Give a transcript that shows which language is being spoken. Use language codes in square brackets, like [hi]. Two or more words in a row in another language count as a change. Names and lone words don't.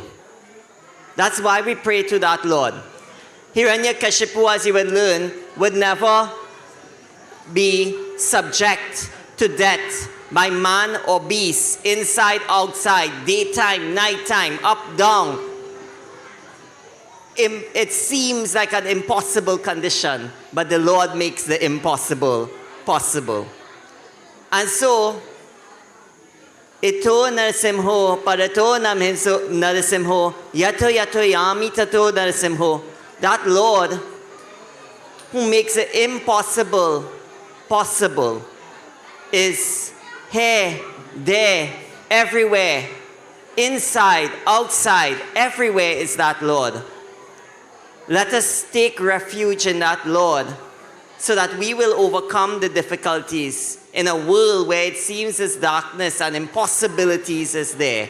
[en] That's why we pray to that Lord. Hiranyakashipu, as you would learn, would never be subject to death by man or beast, inside, outside, daytime, nighttime, up, down. It seems like an impossible condition, but the Lord makes the impossible possible. And so, [sa] ito narasimho, parato namhinso narasimho, yato yato yami tato narasimho. [en] That Lord who makes the impossible possible is here, there, everywhere, inside, outside, everywhere is that Lord. Let us take refuge in that Lord so that we will overcome the difficulties in a world where it seems as darkness and impossibilities is there.